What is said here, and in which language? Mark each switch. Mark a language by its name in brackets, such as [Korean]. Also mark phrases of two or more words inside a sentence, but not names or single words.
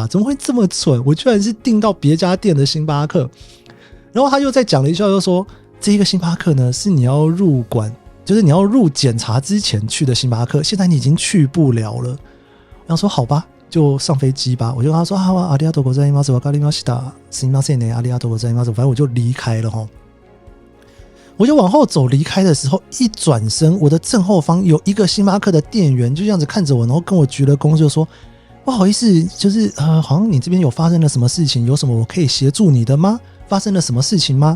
[Chinese] 怎么会这么蠢？我居然是订到别家店的星巴克。然后他又再讲了一下，又说这一个星巴克呢是你要入馆，就是你要入检查之前去的星巴克，现在你已经去不了了。然后说好吧，就上飞机吧。我就跟他说 [Japanese] 阿里亚多ございますわかりました。すみませんね、阿里亚多ございます。 [Chinese] 反正我就离开了齁。我就往后走，离开的时候一转身，我的正后方有一个星巴克的店员就这样子看着我，然后跟我鞠了躬，就说不好意思，就是好像你这边有发生了什么事情，有什么我可以协助你的吗？发生了什么事情吗？